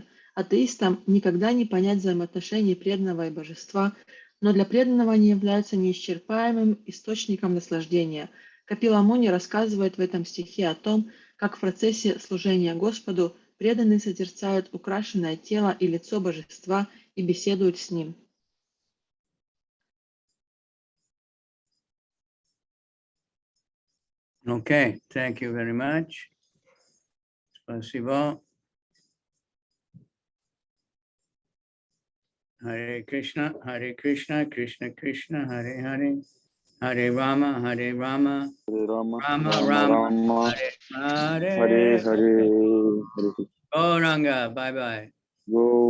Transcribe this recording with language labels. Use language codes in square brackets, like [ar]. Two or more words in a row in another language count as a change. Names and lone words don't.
[ru] Атеистам никогда не понять взаимоотношений преданного и божества, но для преданного они являются неисчерпаемым источником наслаждения. Капила Муни рассказывает в этом стихе о том, как в процессе служения Господу преданные созерцают украшенное тело и лицо божества и беседуют с ним. [en] Okay, thank you very much. [ru] Спасибо. [sa] Hare Krishna, Krishna Krishna, Hare Hare, Hare Rama, Rama Rama, Hare Hare. Hare Hare. Gauranga, [en] bye bye. Go